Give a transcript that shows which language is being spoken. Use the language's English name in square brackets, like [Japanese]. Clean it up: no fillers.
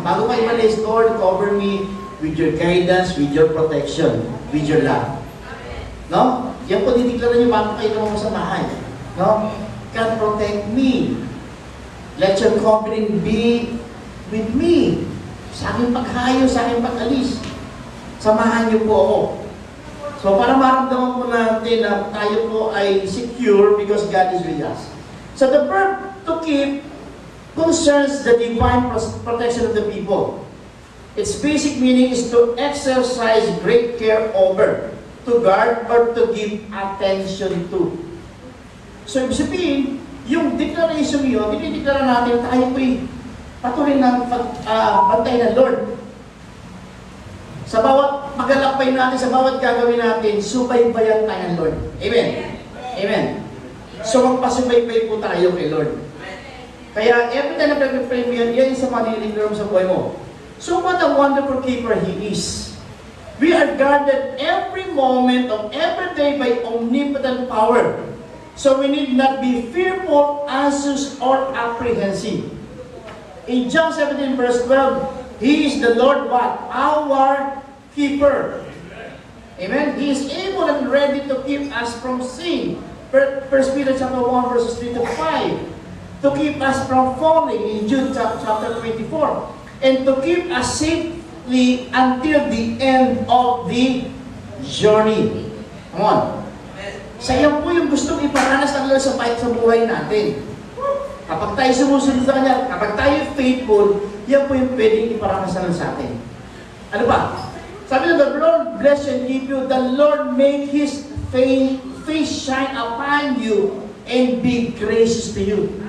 [Filipino] Bago kayo malis, [English] Lord, cover me with your guidance, with your protection, with your love. No? [Filipino] Yan po diniklara niyo bago kayo naman sa bahay. [English] No? God protect me. Let your confidence be with me. [Filipino] Sa aking paghayo, sa aking pag-alis. Samahan niyo po ako. So para maramdaman po natin na tayo po ay secure [English] because God is with us. So the verb to keep concerns the divine protection of the people. Its basic meaning is to exercise great care over, to guard, or to give attention to. [Filipino] So ibig sabihin, yung declaration yun, dinideklara natin tayo po'y patuloy ng bantay ng Lord. Sa bawat paglalakbay natin, sa bawat gagawin natin, subaybayan tayo ng Lord. Amen? Amen. So magpasubaybay po tayo kay Lord. Kaya every time na pag-pray mo yan, yan sa maniliglar mo sa buhay mo. [English] So what a wonderful keeper He is. We are guarded every moment of every day by omnipotent power. So we need not be fearful, anxious, or apprehensive. In John 17 verse 12, He is the Lord what? Our keeper. Amen? He is able and ready to keep us from sin. 1 Peter chapter 1 verses 3 to 5. To keep us from falling in Jude chapter 24. And to keep us safely until the end of the journey. Come on. [Filipino] Sa iyo po yung gustong iparanas ng Lord sa buhay natin. Kapag tayo sumusunod sa Kanya, kapag tayo faithful, yan po yung pwedeng iparanas ng Lord sa atin. Ano ba? Sabi na, [English] the Lord bless you and keep you. The Lord make His face shine upon you and be gracious to you.